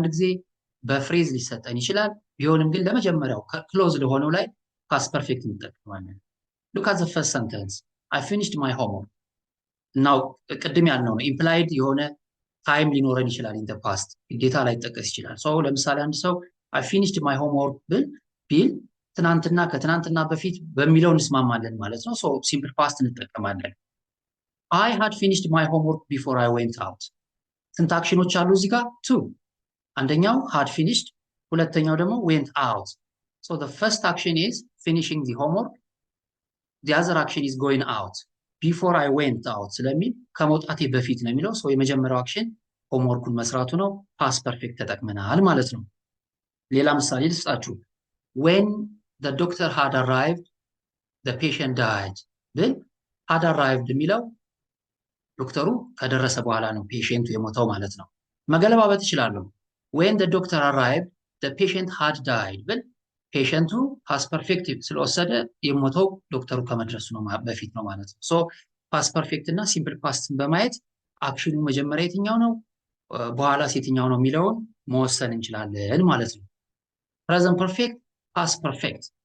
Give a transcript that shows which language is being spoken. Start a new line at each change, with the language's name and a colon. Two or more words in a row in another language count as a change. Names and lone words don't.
Amharic: ጊዜ በፍሬዝ ሊሰጠን ይችላል። ቢሆንም ግን ለመጀመሪያው ክሎዝ ለሆነው ላይ
English: past perfect
Amharic: እንጠቀማለን።
English: look at the first sentence I finished my homework።
Amharic: እናው ቅድም ያልነው ነው ኢምፕላይድ የሆነ ታይም ሊኖረን ይችላል።
English: in the past
Amharic: ግዴታ ላይ ጠቀስ ይችላል። ሶ ለምሳሌ አንድ ሰው
English: I finished my homework
Amharic: ቢል ትናንትና ከትናንትና በፊት በሚለው እንስማማለን ማለት ነው። ሶ
English: simple past
Amharic: እንጠቀማለን።
English: I had finished my homework before I went out።
Amharic: ስንት አክሽኖች አሉ እዚህ ጋር?
English: ቱ። አንደኛው had finished፣
Amharic: ሁለተኛው ደግሞ
English: went out። ሶ the first action is finishing the homework, the other action is going out. before I went out
Amharic: ስለሚል ከመውጣቴ በፊት ነው የሚለው። ሶ የመጀመሪያው አክሽን ሆምወርኩን መስራቱ ነው።
English: past perfect
Amharic: ተጠቅመናል ማለት ነው። ሌላ ምሳሌ ልስጣችሁ።
English: when the doctor had arrived the patient died
Amharic: ብል
English: had arrived
Amharic: የሚለው ዶክተሩ ከደረሰ በኋላ ነው ፔሽንቱ የሞተው ማለት ነው። መገለባበጥ ይችላል።
English: when the doctor arrived the patient had died
Amharic: ብል ፔሽንቱ
English: past perfect
Amharic: ስለወሰደ የሞተው ዶክተሩ ከመድረሱ ነው በፊት ነው ማለት ነው። ሶ
English: past perfect
Amharic: እና ሲምፕል ፓስትን በማየት አክሽኑ መጀመሪያ የትኛው ነው በኋላ የትኛው ነው የሚለውን መወሰን እንችላለን ማለት ነው።
English: present perfect, past perfect